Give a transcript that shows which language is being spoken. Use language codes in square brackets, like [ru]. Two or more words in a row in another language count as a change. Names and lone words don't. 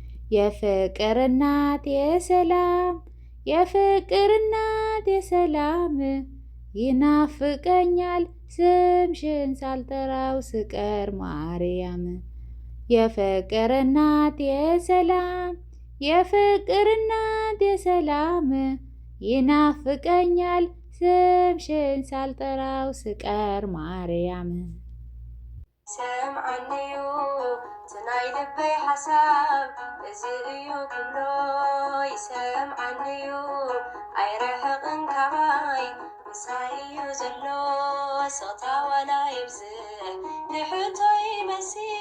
[am] የፍቅር እናት የሰላም፣ የፍቅር እናት የሰላም፣ ይናፍቀኛል ስምሽን ሳልጠራው ስቀር ማርያም። የፍቅር እናት የሰላም፣ የፍቅር እናት የሰላም፣ ይናፍቀኛል ስምሽን ሳልጠራው ስቀር ማርያም። [ti] ሰምዓኒዩ እቲ ናይ ልበይ ሓሳብ እዚ እዩ ክብሎ፣ ይሰምዓኒዩ ኣይረሕቕን ካባይ፣ ምሳይ እዩ ዘሎ። ስቕታ ዋላ የብዝሕ ንሕቶ ይመሲ።